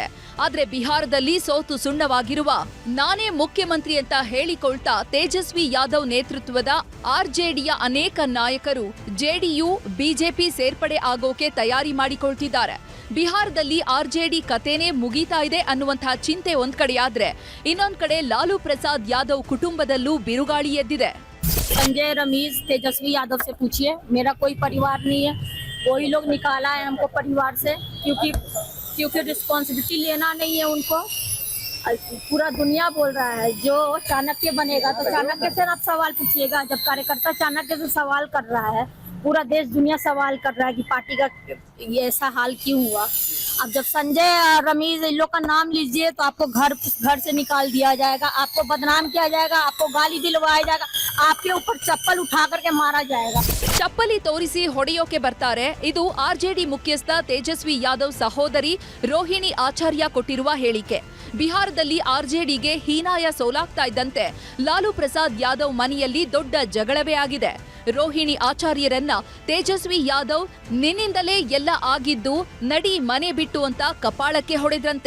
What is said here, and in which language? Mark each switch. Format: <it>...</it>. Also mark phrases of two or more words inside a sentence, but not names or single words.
<kn>ಆದ್ರೆ ಬಿಹಾರದಲ್ಲಿ ಸೋತು ಸುಣ್ಣವಾಗಿರುವ ನಾನೇ ಮುಖ್ಯಮಂತ್ರಿ ಅಂತ ಹೇಳಿಕೊಳ್ತಾ ತೇಜಸ್ವಿ ಯಾದವ್ ನೇತೃತ್ವದ ಆರ್ಜೆಡಿಯ ಅನೇಕ ನಾಯಕರು ಜೆಡಿಯು, ಬಿಜೆಪಿ ಸೇರ್ಪಡೆ ಆಗೋಕೆ ತಯಾರಿ ಮಾಡಿಕೊಳ್ತಿದ್ದಾರೆ. ಬಿಹಾರದಲ್ಲಿ ಆರ್ಜೆಡಿ ಕತೆನೇ ಮುಗೀತಾ ಇದೆ ಅನ್ನುವಂತಹ ಚಿಂತೆ ಒಂದ್ ಕಡೆಯಾದ್ರೆ ಇನ್ನೊಂದ್ ಕಡೆ ಲಾಲೂ ಪ್ರಸಾದ್ यादव ಕುಟುಂಬದಲ್ಲೂ ಬಿರುಗಾಳಿ ಎದ್ದಿದೆ.</kn> <hi>संजय, रमेश, तेजस्वी यादव से पूछिए, मेरा कोई परिवार नहीं है. वही लोग निकाला है हमको परिवार से, क्योंकि रिस्पॉन्सिबिलिटी लेना नहीं है उनको. पूरा दुनिया बोल रहा है जो चाणक्य बनेगा तो चाणक्य से आप सवाल पूछिएगा. जब कार्यकर्ता चाणक्य से सवाल कर रहा है, पूरा देश दुनिया सवाल कर रहा है कि पार्टी का ये ऐसा हाल क्यों हुआ. अब जब संजय और रमेश इन लोग का नाम लीजिए तो आपको घर से निकाल दिया जाएगा, आपको बदनाम किया जाएगा, आपको गाली दिलवाया जाएगा, आपके ऊपर चप्पल उठा करके मारा जाएगा.</hi> <kn>ಚಪ್ಪಲಿ ತೋರಿಸಿ ಹೊಡೆಯೋಕೆ ಬರ್ತಾರೆ. ಇದು ಆರ್ಜೆಡಿ ಮುಖ್ಯಸ್ಥ ತೇಜಸ್ವಿ ಯಾದವ್ ಸಹೋದರಿ ರೋಹಿಣಿ ಆಚಾರ್ಯ ಕೊಟ್ಟಿರುವ ಹೇಳಿಕೆ. ಬಿಹಾರದಲ್ಲಿ ಆರ್ಜೆಡಿಗೆ ಹೀನಾಯ ಸೋಲಾಗ್ತಾ ಇದ್ದಂತೆ ಲಾಲೂ ಪ್ರಸಾದ್ ಯಾದವ್ ಮನೆಯಲ್ಲಿ ದೊಡ್ಡ ಜಗಳವೇ ಆಗಿದೆ. ರೋಹಿಣಿ ಆಚಾರ್ಯರನ್ನ ತೇಜಸ್ವಿ ಯಾದವ್ ನಿನ್ನಿಂದಲೇ ಎಲ್ಲ ಆಗಿದ್ದು ನಡಿ ಮನೆ ಬಿಟ್ಟು ಅಂತ ಕಪಾಳಕ್ಕೆ ಹೊಡೆದ್ರಂತೆ.</kn>